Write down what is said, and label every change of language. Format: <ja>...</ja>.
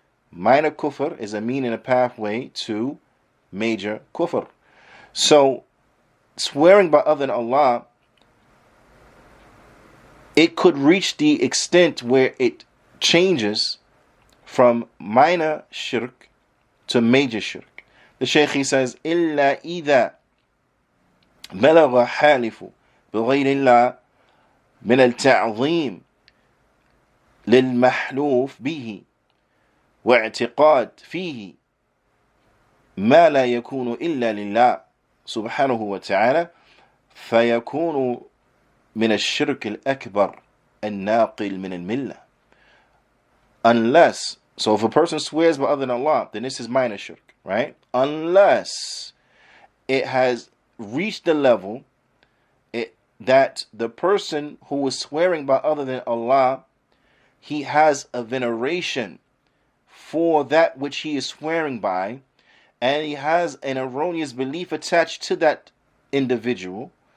<en>Minor kufr is a mean and a pathway to major kufr. So, swearing by other than Allah, it could reach the extent where it changes from minor shirk to major shirk.</en> <ar>The Shaykh, he says, إِلَّا إِذَا بَلَغَ حَالِفُ بِغَيْرِ اللَّهِ مِنَ التَّعْظِيمِ للمحلوف به واعتقاد فيه ما لا يكون إلا لله سبحانه وتعالى فيكون من الشرك الأكبر الناقل من الملة.</ar> <en>Unless, so if a person swears by other than Allah, then this is minor shirk, right? Unless it has reached the level that the person who is swearing by other than Allah, he has a veneration for that which he is swearing by, and he has an erroneous belief attached to that individual</en>